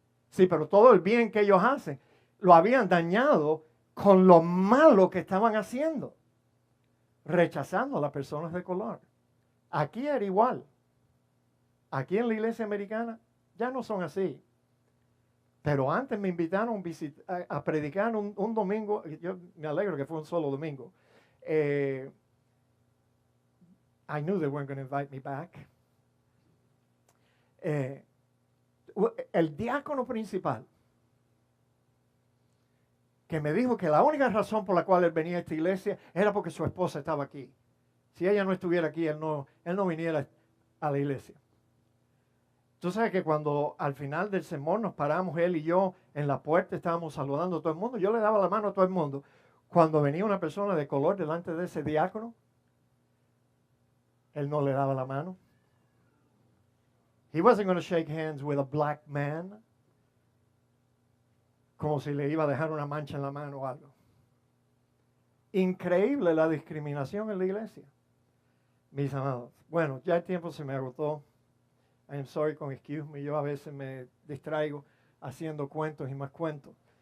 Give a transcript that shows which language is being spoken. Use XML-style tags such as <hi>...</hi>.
<es>Sí, pero todo el bien que ellos hacen lo habían dañado con lo malo que estaban haciendo, rechazando a las personas de color. Aquí era igual. Aquí en la iglesia americana ya no son así. Pero antes me invitaron a predicar un domingo. Yo me alegro que fue un solo domingo.</es> <en>I knew they weren't going to invite me back.</en> <es>El diácono principal, que me dijo que la única razón por la cual él venía a esta iglesia era porque su esposa estaba aquí. Si ella no estuviera aquí, él no viniera a la iglesia. Tú sabes que cuando al final del sermón nos paramos él y yo en la puerta, estábamos saludando a todo el mundo. Yo le daba la mano a todo el mundo. Cuando venía una persona de color delante de ese diácono, él no le daba la mano.</es> <en>He wasn't going to shake hands with a black man.</en> <es>Como si le iba a dejar una mancha en la mano o algo. Increíble la discriminación en la iglesia. Mis amados. Bueno, ya el tiempo se me agotó.</es> <en>I am sorry, con excuse me.</en> <es>Yo a veces me distraigo haciendo cuentos y más cuentos.</es>